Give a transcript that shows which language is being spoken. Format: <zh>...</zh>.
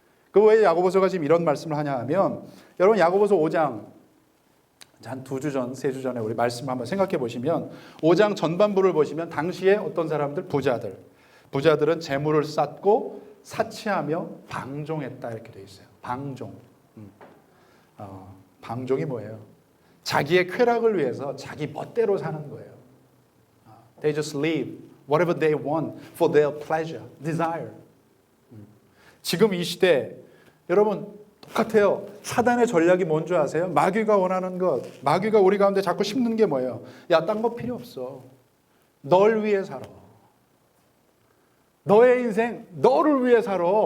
<ko>그 왜 야고보서가 지금 이런 말씀을 하냐 하면 여러분 야고보서 5장 한 2주 전, 3주 전에 우리 말씀 한번 생각해 보시면 5장 전반부를 보시면 당시에 어떤 사람들 부자들은 재물을 쌓고 사치하며 방종했다 이렇게 되어 있어요. 방종. 방종이 뭐예요? 자기의 쾌락을 위해서 자기 멋대로 사는 거예요.</ko> <en>They just live whatever they want for their pleasure, desire.</en> <ko>지금 이 시대 여러분 똑같아요. 사단의 전략이 뭔지 아세요? 마귀가 원하는 것. 마귀가 우리 가운데 자꾸 심는 게 뭐예요? 야, 딴 거 필요 없어. 널 위해 살아. 너의 인생 너를 위해 살아.</ko>